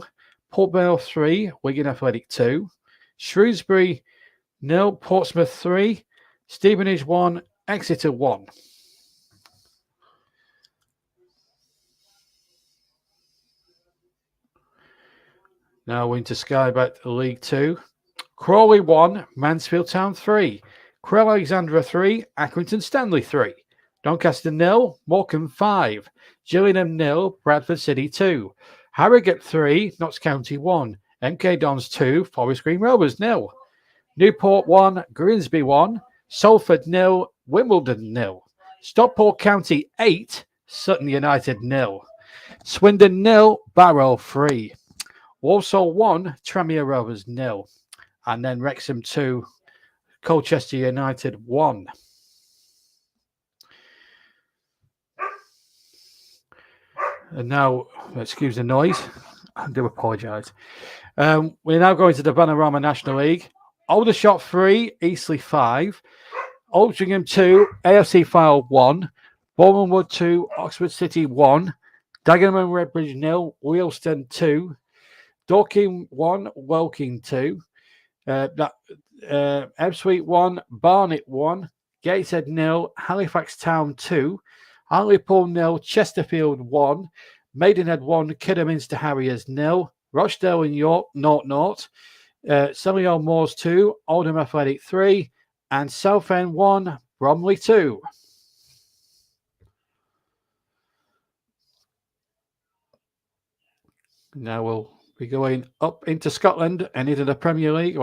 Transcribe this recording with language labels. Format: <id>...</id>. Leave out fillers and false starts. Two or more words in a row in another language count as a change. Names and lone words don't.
<en>Port Vale 3, Wigan Athletic 2. Shrewsbury 0, Portsmouth 3. Stevenage 1, Exeter 1. Now we're into Sky Bet League 2. Crawley 1, Mansfield Town 3. Crewe Alexandra 3, Accrington Stanley 3. Doncaster 0, Morecambe 5. Gillingham 0, Bradford City 2. Harrogate 3, Notts County 1. MK Dons 2, Forest Green Rovers 0. Newport 1, Grimsby 1, Salford 0, Wimbledon 0. Stockport County 8, Sutton United 0. Swindon 0, Barrow 3. Walsall 1, Tranmere Rovers 0. And then Wrexham 2, Colchester United 1. And now, excuse the noise, I do apologise. We're now going to the Panorama National League. Aldershot 3, Eastleigh 5. Altrincham 2, AFC Fylde 1. Bournemouth 2, Oxford City 1. Dagenham and Redbridge 0, Wealdstone 2. Dorking 1, Woking 2. Ebbsfleet 1, Barnet 1. Gateshead 0, Halifax Town 2. Hartlepool 0, Chesterfield 1. Maidenhead 1, Kidderminster Harriers 0. Rochdale and York 0-0. Solihull Moors 2, Oldham Athletic 3. And Southend 1, Bromley 2. Now we'll be going up into Scotland and into the Premier League.</en>